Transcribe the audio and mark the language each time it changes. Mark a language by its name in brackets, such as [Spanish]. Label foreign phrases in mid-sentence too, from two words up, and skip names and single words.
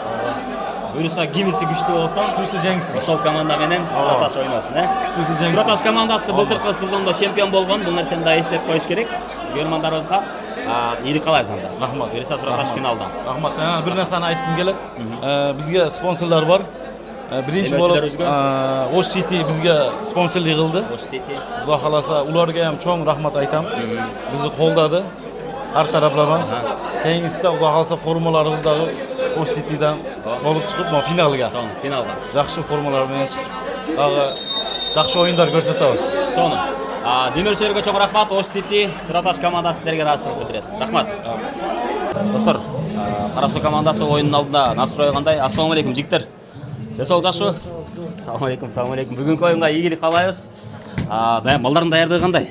[Kyrgyz] Буюрса кимиси күчтүү болсо, Күчтүүсү жеңсин. Ошол команда менен Сураташ ойносун, Күчтүүсү жеңсин. Сураташ командасы былтыркы сезондо чемпион болгон. Бул нерсени да эстеп коюш керек. Көрөрмандарыбызга ийгилик каалайбыз анда. Рахмат. Буюрса Сураташ финалда. Рахмат. Бир нерсени айткым келет. Бизге спонсорлор бар. [Uzbek] Birinchi bo'lib Osh City bizga sponsorlik qildi. Osh City. Xudo xolasa ularga ham cho'ng rahmat aytam. Bizni qo'lladi har taraflama. Keyingisida Xudo xolasa formalarimizda Osh Citydan bo'lib chiqib, finalga. Finalga. Yaxshi formalar bilan chiqib, dagı yaxshi o'yinlar ko'rsatamiz. So'ni. [Kyrgyz] Демиршерге чоң рахмат. Osh City Сураташ командасы силерге ыраазычылык билдирет. Рахмат. Достор, Кара Суу командасы ойынның алдында настрой кандай? [Arabic] السلام عليكم, [Kyrgyz] жигиттер. Десол жакшы. [Arabic] سلام عليكم. [Kyrgyz] Бүгүнкү оюнга ийгилик каалайбыз. Балдардын даярдыгы кандай?